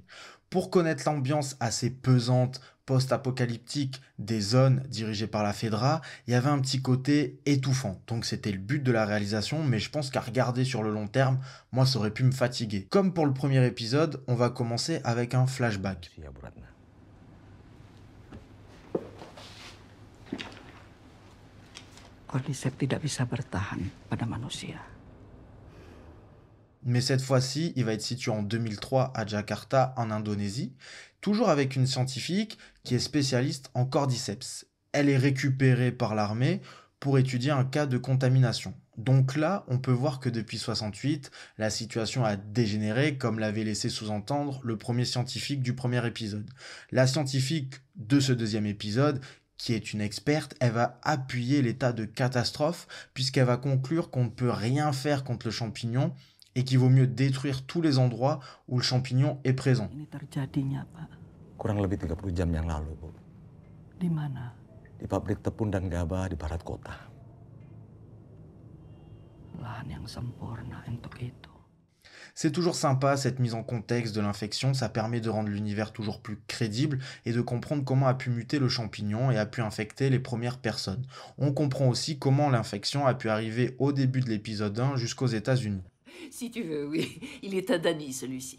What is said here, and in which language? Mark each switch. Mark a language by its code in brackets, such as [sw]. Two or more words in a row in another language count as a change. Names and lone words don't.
[fr] Pour connaître l'ambiance assez pesante, post-apocalyptique des zones dirigées par la Fedra, il y avait un petit côté étouffant. Donc c'était le but de la réalisation, mais je pense qu'à regarder sur le long terme, moi ça aurait pu me fatiguer. Comme pour le premier épisode, on va commencer avec un flashback. [id] Iya, Bu Ratna. Cordyceps tidak bisa bertahan pada manusia. [fr] Mais cette fois-ci, il va être situé en 2003 à Jakarta, en Indonésie, toujours avec une scientifique qui est spécialiste en cordyceps. Elle est récupérée par l'armée pour étudier un cas de contamination. Donc là, on peut voir que depuis 68, la situation a dégénéré, comme l'avait laissé sous-entendre le premier scientifique du premier épisode. La scientifique de ce deuxième épisode, qui est une experte, elle va appuyer l'état de catastrophe, puisqu'elle va conclure qu'on ne peut rien faire contre le champignon, et qu'il vaut mieux détruire tous les endroits où le champignon est présent. [id] Ini terjadinya, Pak. Kurang lebih 30 jam yang lalu, Bu. Di mana? Di pabrik tepung dan gabah di barat kota. Lahan yang sempurna untuk itu. [fr] C'est toujours sympa cette mise en contexte de l'infection, ça permet de rendre l'univers toujours plus crédible et de comprendre comment a pu muter le champignon et a pu infecter les premières personnes. On comprend aussi comment l'infection a pu arriver au début de l'épisode 1 jusqu'aux États-Unis. Si tu veux, oui. Il est à Dany, celui-ci.